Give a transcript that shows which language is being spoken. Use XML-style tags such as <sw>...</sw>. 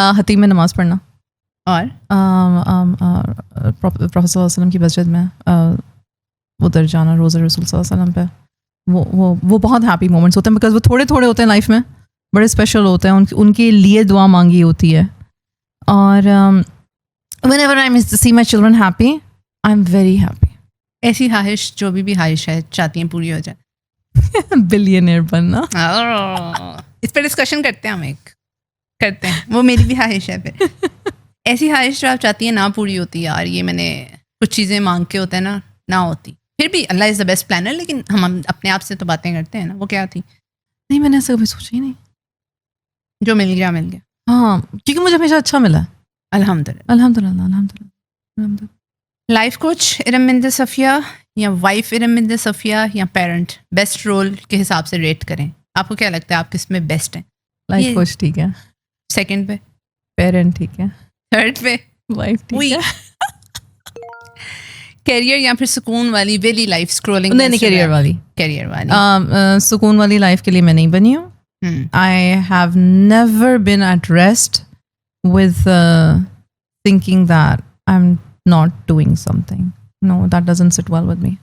<ur>حتیم میں نماز پڑھنا, اور پروفیسر صلی اللہ علیہ وسلم کی مسجد میں ادھر جانا, روزہ رسول صلی اللہ علیہ وسلم پہ. وہ بہت ہیپی مومنٹس ہوتے ہیں, بیکاز وہ تھوڑے تھوڑے ہوتے ہیں لائف میں, بڑے اسپیشل ہوتے ہیں. ان کے لیے دعا مانگی ہوتی ہے. اور</ur> <en>whenever I see my children happy, I'm very happy.</en> <ur>ایسی خواہش جو بھی خواہش ہے چاہتی ہیں پوری ہو جائے. بلینئر بننا. اس پہ ڈسکشن کرتے ہیں, ہم ایک کرتے ہیں. وہ میری بھی خواہش ہے. پھر ایسی خواہش جو آپ چاہتی ہیں نہ پوری ہوتی. یار یہ میں نے کچھ چیزیں مانگ کے ہوتا ہے نا, نہ ہوتی. پھر بھی اللہ</ur> <en>is the best planner,</en> <ur>لیکن ہم اپنے آپ سے تو باتیں کرتے ہیں نا. وہ کیا تھی؟ نہیں, میں نے ایسا کبھی سوچا ہی نہیں. جو مل گیا مل گیا. ہاں, کیونکہ مجھے ہمیشہ اچھا ملا. الحمد للہ, الحمد للہ, الحمد للہ, الحمد للہ. لائف کوچ ارم بنت صفیہ یا وائف ارم بنت صفیہ یا پیرنٹ, بیسٹ رول کے حساب سے ریٹ کریں. آپ کو کیا لگتا ہے آپ کس میں بیسٹ ہیں؟ لائف کوچ ٹھیک ہے, سیکنڈ پہ پیرنٹ ٹھیک ہے, تھرڈ پہ وائف ٹھیک ہے, کیریئر یا پھر سکون والی ویلی لائف اسکرولنگ؟ نہیں, کیریئر والی. کیریئر والی. سکون والی لائف کے لیے میں نہیں بنی ہوں.</ur> <en>I have never been at rest with thinking that I'm not doing something. No, that doesn't sit well with me.</en>